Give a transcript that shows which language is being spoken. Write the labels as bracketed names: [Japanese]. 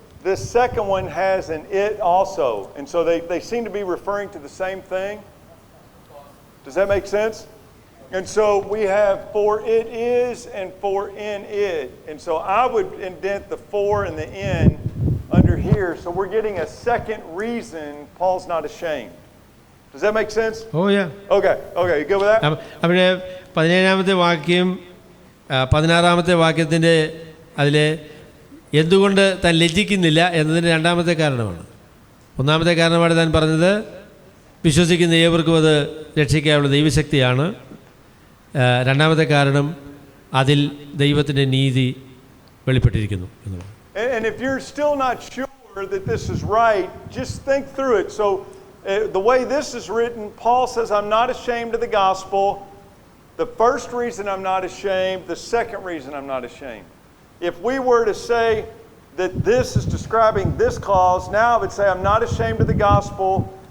[English] This second one has an it also. And so they seem to be referring to the same thing. Does that make sense? And so we have for it is and for in it. And so I would indent the for and the in under here. So we're getting a second reason Paul's not ashamed. Does that make sense? Oh, yeah. Okay. You good with that? [Malayalam] അവിടെ 17-ാമത്തെ വാക്യം 16-ാമത്തെ വാക്യത്തിൻ്റെ അതിലെ എന്തുകൊണ്ട് താൻ ലജ്ജിക്കുന്നില്ല എന്നതിൻ്റെ രണ്ടാമത്തെ കാരണമാണ്. ഒന്നാമത്തെ കാരണമാണ് താൻ പറഞ്ഞത് വിശ്വസിക്കുന്ന ഏവർക്കും അത് രക്ഷിക്കാനുള്ള ദൈവശക്തിയാണ്. രണ്ടാമത്തെ കാരണം അതിൽ ദൈവത്തിൻ്റെ നീതി വെളിപ്പെട്ടിരിക്കുന്നു എന്നുള്ളത്. [English] And if you're still not sure that this is right, just think through it. So the way this is written, Paul says, I'm not ashamed of the gospel. The first reason I'm not ashamed, the second reason I'm not ashamed. If we were to say that this is describing this clause, now I would say I'm not ashamed of the gospel.